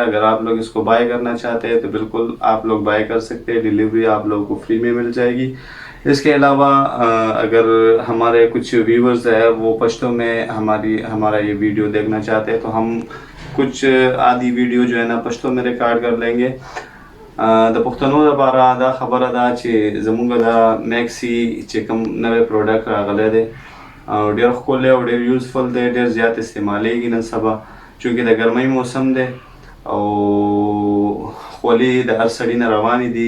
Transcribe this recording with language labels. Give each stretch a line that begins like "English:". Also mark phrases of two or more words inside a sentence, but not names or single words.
Urdu: اگر آپ لوگ اس کو بائے کرنا چاہتے ہیں تو بالکل آپ لوگ بائے کر سکتے ہیں. ڈیلیوری آپ لوگوں کو فری میں مل جائے گی۔ اس کے علاوہ اگر ہمارے کچھ ویورز ہے وہ پشتو میں ہمارا یہ ویڈیو دیکھنا چاہتے ہیں، تو ہم کچھ آدھی ویڈیو جو ہے نا پشتو میں ریکارڈ کر لیں گے.
Pashto: د پښتنو لپاره دا خبره ده چې زمونږ د میکسي چې کوم نوی پروډکټ راغلی دی او ډېر ښکلی او ډېر یوزفل دی، ډېر زیات استعمالیږي نن سبا، چونکې د ګرمۍ موسم دی او خولې د هر سړي نه روانې دي.